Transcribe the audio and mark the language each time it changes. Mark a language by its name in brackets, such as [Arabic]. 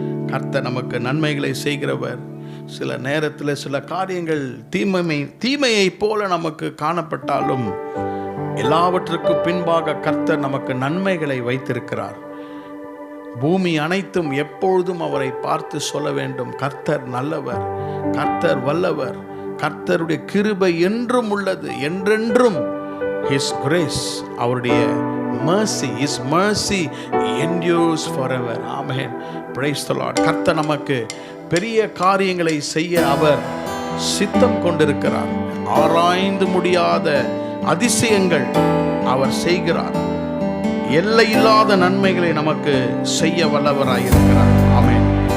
[Tamil] கர்த்தர் நமக்கு நன்மைகளை செய்கிறவர். சில நேரத்தில் சில காரியங்கள் தீமையை போல நமக்கு காணப்பட்டாலும் எல்லாவற்றுக்கு பின்பாக கர்த்தர் நமக்கு நன்மைகளை வைத்திருக்கிறார். பூமி அனைத்தும் எப்பொழுதும் அவரை பார்த்து சொல்ல வேண்டும், கர்த்தர் நல்லவர், கர்த்தர் வல்லவர், கர்த்தருடைய கிருபை என்றும் உள்ளது, என்றென்றும். [English] His grace, [Tamil] அவருடைய [English] mercy, His mercy endures forever. Amen. Praise the Lord. [Tamil] கர்த்தர் நமக்கு பெரிய காரியங்களை செய்ய அவர் சித்தம் கொண்டிருக்கிறார். ஆராய்ந்து முடியாத அதிசயங்கள் அவர் செய்கிறார். எல்லையில்லாத நன்மைகளை நமக்கு செய்ய வல்லவராயிருக்கிறார். ஆமென்.